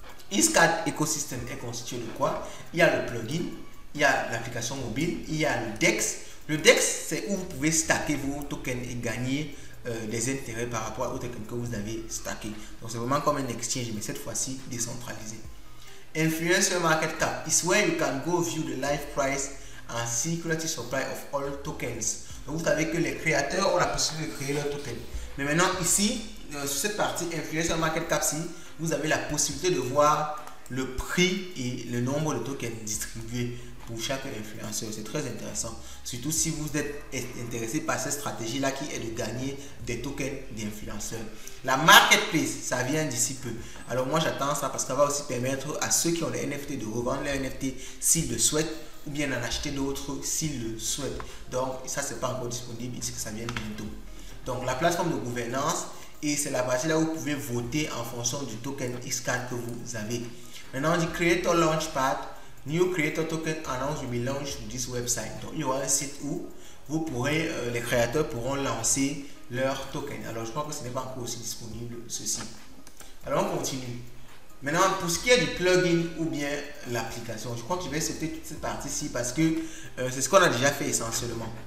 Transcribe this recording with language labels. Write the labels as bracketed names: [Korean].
[French] Iscat Ecosystem est constitué de quoi? Il y a le plugin, il y a l'application mobile, il y a le DEX. Le DEX, c'est où vous pouvez stacker vos tokens et gagner des intérêts par rapport aux tokens que vous avez stackés. Donc, c'est vraiment comme un exchange, mais cette fois-ci décentralisé. [English] Influencer Market Cap is where you can go view the live price and security supply of all tokens. [French] Donc, vous savez que les créateurs ont la possibilité de créer leurs tokens. Mais maintenant, ici, sur cette partie Influencer Market Cap, vous avez la possibilité de voir le prix et le nombre de tokens distribués pour chaque influenceur. C'est très intéressant, surtout si vous êtes intéressé par cette stratégie là qui est de gagner des tokens d'influenceurs. La marketplace, ça vient d'ici peu. Alors moi j'attends ça parce que ça va aussi permettre à ceux qui ont les NFT de revendre les NFT s'ils le souhaitent ou bien d'en acheter d'autres s'ils le souhaitent. Donc ça c'est pas encore disponible, ici que ça vient bientôt. Donc la plateforme de gouvernance, et c'est la partie là où vous pouvez voter en fonction du token Iscat que vous avez. Maintenant on dit Creator Launchpad. [English] New Creator Token announced will be launched to this website. [French] Donc, il y aura un site où vous pourrez, les créateurs pourront lancer leur token. Alors, je crois que ce n'est pas encore aussi disponible ceci. Alors, on continue. Maintenant, pour ce qui est du plugin ou bien l'application, je crois que je vais sauter toute cette partie-ci parce que c'est ce qu'on a déjà fait essentiellement.